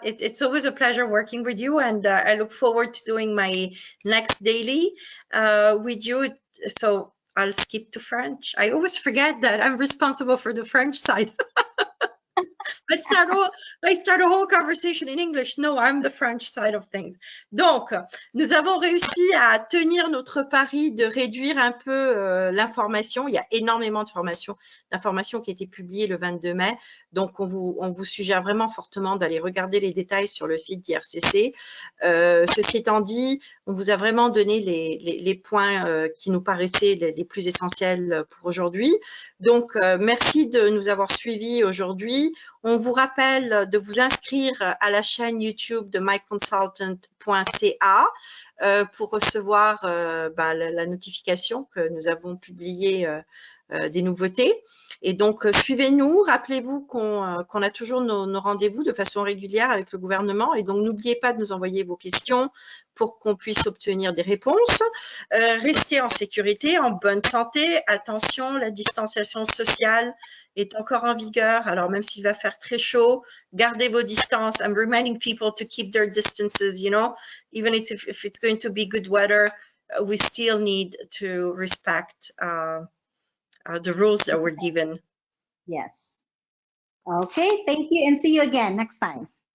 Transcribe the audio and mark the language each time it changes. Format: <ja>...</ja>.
<en>It's always a pleasure working with you, and I look forward to doing my next daily with you. So I'll skip to French. I always forget that I'm responsible for the French side. I start a whole conversation in English. No, I'm the French side of things.</en> <fr>Donc, nous avons réussi à tenir notre pari de réduire un peu l'information. Il y a énormément d'informations qui a été publiées le 22 mai. Donc, on vous suggère vraiment fortement d'aller regarder les détails sur le site d'IRCC. Ceci étant dit, on vous a vraiment donné les points qui nous paraissaient les plus essentiels pour aujourd'hui. Donc, merci de nous avoir suivis aujourd'hui. On vous rappelle de vous inscrire à la chaîne YouTube de myconsultant.ca pour recevoir la notification que nous avons publié des nouveautés. Et donc, suivez-nous. Rappelez-vous qu'on a toujours nos rendez-vous de façon régulière avec le gouvernement. Et donc, n'oubliez pas de nous envoyer vos questions pour qu'on puisse obtenir des réponses. Restez en sécurité, en bonne santé. Attention, la distanciation sociale est encore en vigueur. Alors, même s'il va faire très chaud, gardez vos distances.</fr> <en>I'm reminding people to keep their distances, you know, even if it's going to be good weather, we still need to respect the rules that were given. Yes. Okay, thank you and see you again next time.</en>